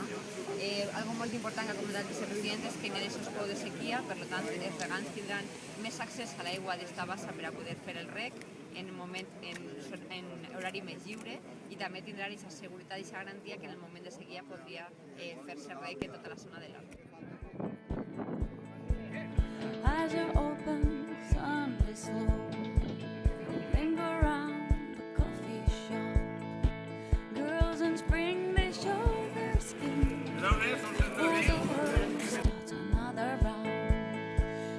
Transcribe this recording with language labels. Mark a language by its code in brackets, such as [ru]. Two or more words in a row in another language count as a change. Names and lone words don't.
[ca] Algo molt important que ha comentat el vicepresident és que hi ha aquests pous de sequia, per tant els regants tindran més accés a l'aigua d'esta bassa per a poder fer el reg en horari més lliure, i també tindran aquesta seguretat i aquesta garantia que en el moment de sequia podria fer-se reg en tota la zona de l'Alta. [en] Eyes are open, sun is low. Linger around the coffee shop. Girls in spring, they show their skin. As the world starts another round.